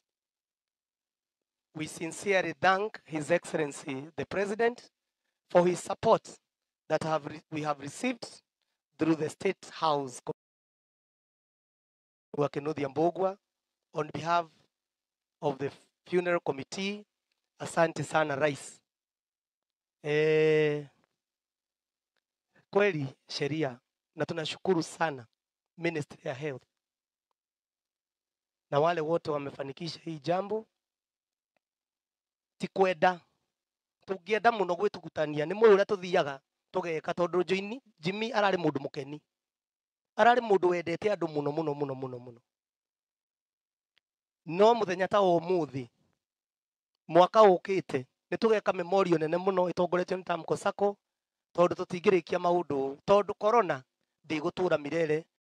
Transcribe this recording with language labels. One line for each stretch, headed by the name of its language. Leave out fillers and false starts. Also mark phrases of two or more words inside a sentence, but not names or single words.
English: We sincerely thank His Excellency, the President, for his support that we have received through the State House on behalf of the funeral committee.
Swahili: Asante sana Rais. Kweli sheria, na tunashukuru sana Ministry ya Health na wale wote wamefanikisha hii jambo.
Kikuyu: Tikwenda tũngĩenda mũno gwĩtũkutania nĩ mũũra tũthiaga tũgeka tondũ Jimmy ararĩ mũndũ mũkeni, ararĩ mũndũ wendete andũ mũno mũno mũno mũno mũno. No mũthenya ta ũmũthĩ mwaka ũkĩte nĩ tũgeka memorial nene mũno ĩtongoretio nĩ Tamko Sacco tondũ tũtingĩrĩkia maũndũ tondũ corona ndĩgũtũra milele